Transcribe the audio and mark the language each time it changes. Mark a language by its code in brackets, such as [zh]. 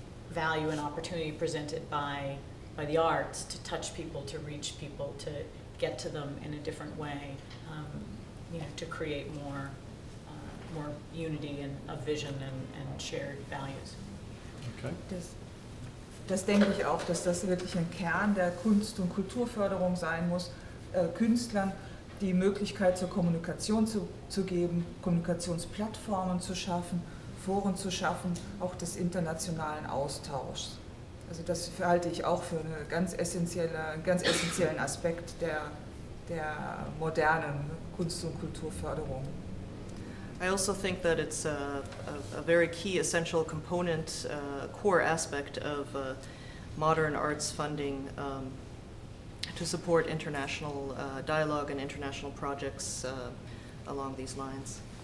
[en] value and opportunity presented by the arts to touch people, to reach people, to get to them in a different way, to create more unity and a vision and shared values. Okay. [de] Das denke ich auch, dass das wirklich ein Kern der Kunst- und Kulturförderung sein muss, Künstlern die Möglichkeit zur Kommunikation zu geben, Kommunikationsplattformen zu schaffen, Foren zu schaffen, auch des internationalen Austauschs. Also das halte ich auch für einen ganz essentiellen Aspekt der modernen Kunst- und Kulturförderung. [en] I also think that it's a very key, essential component, core aspect of modern arts funding to support international dialogue and international projects along these lines.